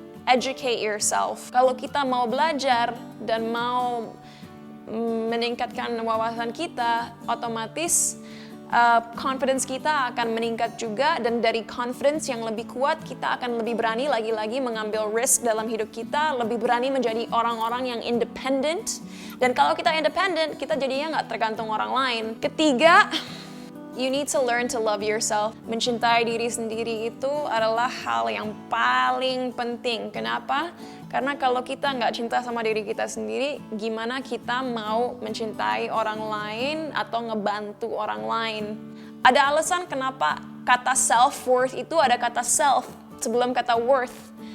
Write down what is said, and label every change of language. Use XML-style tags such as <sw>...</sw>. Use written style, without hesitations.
<en>Educate yourself.</en> <id>Kalau kita mau belajar dan mau meningkatkan wawasan kita, otomatis confidence kita akan meningkat juga, dan dari confidence yang lebih kuat kita akan lebih berani lagi-lagi mengambil risk dalam hidup kita, lebih berani menjadi orang-orang yang independent. Dan kalau kita independent, kita jadinya nggak tergantung orang lain.</id> <en>3, you need to learn to love yourself.</en> <id>Mencintai diri sendiri itu adalah hal yang paling penting. Kenapa? Karena kalau kita nggak cinta sama diri kita sendiri, gimana kita mau mencintai orang lain atau ngebantu orang lain? Ada alasan kenapa kata self-worth itu ada kata self sebelum kata worth.</id>